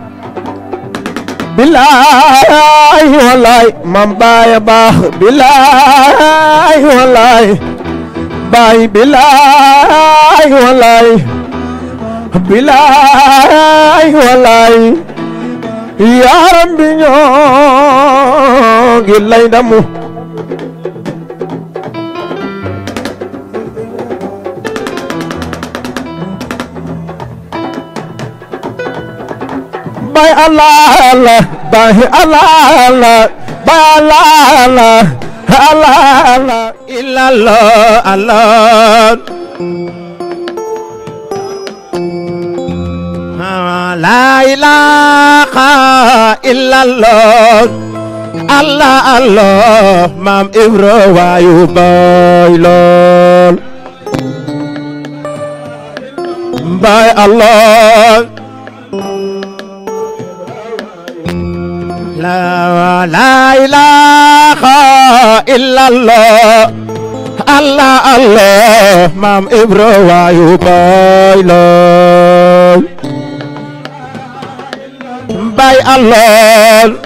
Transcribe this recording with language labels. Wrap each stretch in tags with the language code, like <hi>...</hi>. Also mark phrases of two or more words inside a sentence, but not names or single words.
<wo>bilaay walaay mam baay baax bilaay walaay baay bilaay walaay bilaay walaay yaaram bi ñoo ngi lay damu bay Allah Allah bay Allah Allah bay Allah Allah Allah Allah illallah Allah</wo> <ar>لا إله إلا الله</ar> <wo>Allah Allah Maam Ibra waayu bay lool bay Allah</wo> <ar>لا إله إلا الله</ar> <wo>Allah Allah Maam Ibra waayu bay lool bay Allah</wo>